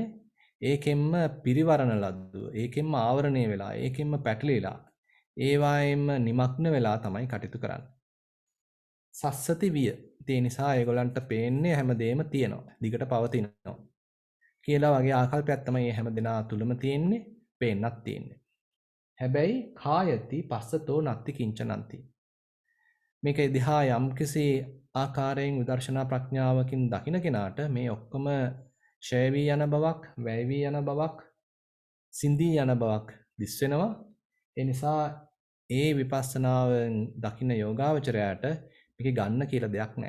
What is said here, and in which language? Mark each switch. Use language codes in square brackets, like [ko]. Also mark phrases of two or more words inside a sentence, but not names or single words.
[si] ඒකෙන්ම පිරිවරණ ලද්දුව, ඒකෙන්ම ආවරණය වෙලා, ඒකෙන්ම පැටලිලා, ඒවායෙන්ම නිමග්න වෙලා තමයි කටයුතු කරන්නේ. [pi] සස්සති විය. [si] ඒ නිසා ඒගොල්ලන්ට පේන්නේ හැමදේම තියෙනවා, දිගට පවතිනවා කියලා වගේ ආකල්පයක් තමයි මේ හැමදෙනා තුලම තියෙන්නේ, පේන්නත් තියෙන්නේ. [pi] හැබැයි කායති පස්සතෝ නත්ති කිංචනන්ති. [si] මේක දිහා යම්කිසි ආකාරයෙන් විදර්ශනා ප්‍රඥාවකින් දකින කෙනාට මේ ඔක්කොම ඡය වී යන බවක්, වැය වී යන බවක්, සිඳී යන බවක් දිස් වෙනවා. ඒ නිසා ඒ විපස්සනාවෙන් දකින යෝගාවචරයට මේකේ ගන්න කියලා දෙයක් නැහැ.